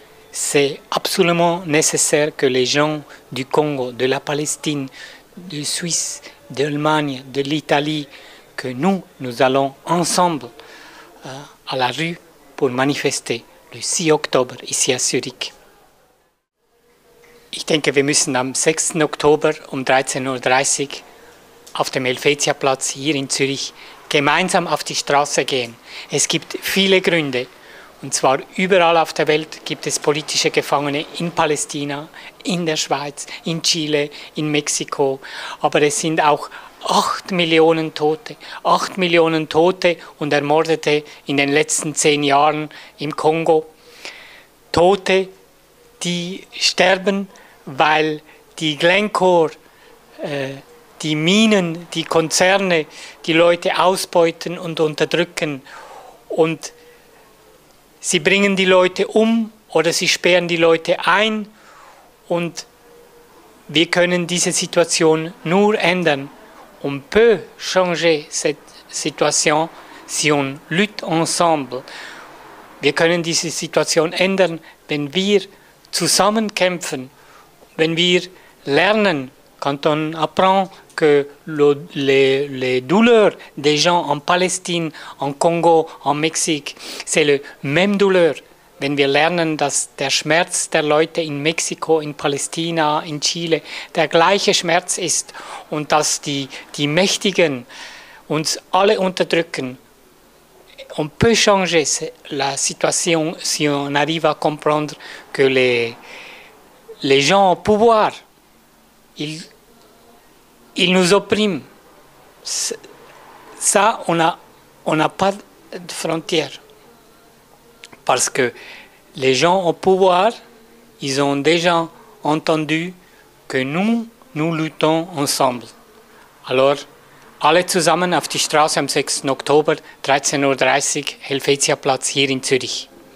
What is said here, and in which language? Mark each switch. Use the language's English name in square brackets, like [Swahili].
[French] C'est absolument nécessaire que les gens du Congo, de la Palestine, de Suisse, d'Allemagne, de l'Italie, que nous allons ensemble à la rue pour manifester le 6 Oktober ici à Zürich. [German] Ich denke, wir müssen am 6. Oktober um 13:30 Uhr auf dem Helvetiaplatz hier in Zürich gemeinsam auf die Straße gehen. Es gibt viele Gründe. Und zwar überall auf der Welt gibt es politische Gefangene, in Palästina, in der Schweiz, in Chile, in Mexiko. Aber es sind auch 8 Millionen Tote. 8 Millionen Tote und Ermordete in den letzten 10 Jahren im Kongo. Tote, die sterben, weil die Glencore, die Minen, die Konzerne, die Leute ausbeuten und unterdrücken. Und sie bringen die Leute um oder sie sperren die Leute ein. Und wir können diese Situation nur ändern. [French] On peut changer cette situation si on lutte ensemble. [German] Wir können diese Situation ändern, wenn wir zusammen kämpfen, wenn wir lernen, [French] quand on apprend que les douleurs des gens en Palestine, en Kongo, en Mexique, c'est la même douleur. [German] Wenn wir lernen, dass der Schmerz der Leute in Mexiko, in Palästina, in Chile der gleiche Schmerz ist und dass die Mächtigen uns alle unterdrücken, [French] on peut changer la situation si on arrive à comprendre que les gens au pouvoir, ils nous oppriment. Ça, on n'a pas de frontières. Parce que les gens au pouvoir, ils ont déjà entendu que nous luttons ensemble. [German] Alors, alle zusammen auf die Straße am 6. Oktober, 13:30 Uhr, Helvetiaplatz hier in Zürich.